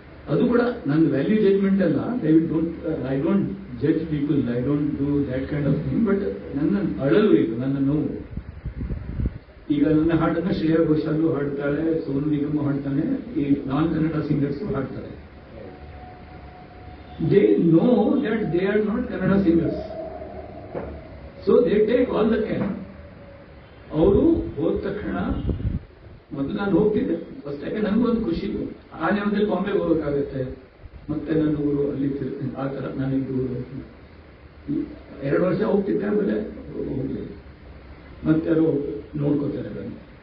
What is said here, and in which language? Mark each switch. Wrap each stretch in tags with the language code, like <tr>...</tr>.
<kn>ಅದು ಕೂಡ ನನ್ನ ವ್ಯಾಲ್ಯೂ ಜಡ್ಜ್ಮೆಂಟ್ ಅಲ್ಲ.</kn> <en>I don't judge people, I don't do that kind of thing.</en> <kn>But ನನ್ನ ಅಳಲು ಇದು, ನನ್ನ ನೋವು. ಈಗ ನನ್ನ ಹಾಡನ್ನ ಶ್ರೇಯಾ ಘೋಷಾಲು ಹಾಡ್ತಾಳೆ, ಸೋನು ನಿಗಮ್ ಹಾಡ್ತಾನೆ, ಈ ನಾನ್ ಕನ್ನಡ ಸಿಂಗರ್ಸ್ ಹಾಡ್ತಾರೆ.</kn> <en>They know that they are not Kannada singers. So they take all the care.</en> <kn>ಅವರು ಹೋದ ತಕ್ಷಣ ಮೊದಲು ನಾನು ಹೋಗ್ತಿದ್ದೆ ಫಸ್ಟ್, ಯಾಕೆ ನನಗೊಂದು ಖುಷಿ. ಆ ನೇಮದಲ್ಲಿ ಬಾಂಬೆಗೆ ಹೋಗಬೇಕಾಗುತ್ತೆ, ಮತ್ತೆ ನನ್ನ ಊರು ಅಲ್ಲಿ ಆ ಥರ ನಾನಿದ್ದು ಊರು 2 ವರ್ಷ ಹೋಗ್ತಿದ್ದೆ. ಆಮೇಲೆ ಹೋಗ್ಲಿಲ್ಲ. ಮತ್ತೆ ಯಾರು ನೋಡ್ಕೋತಾರೆ ಅದನ್ನು.</kn>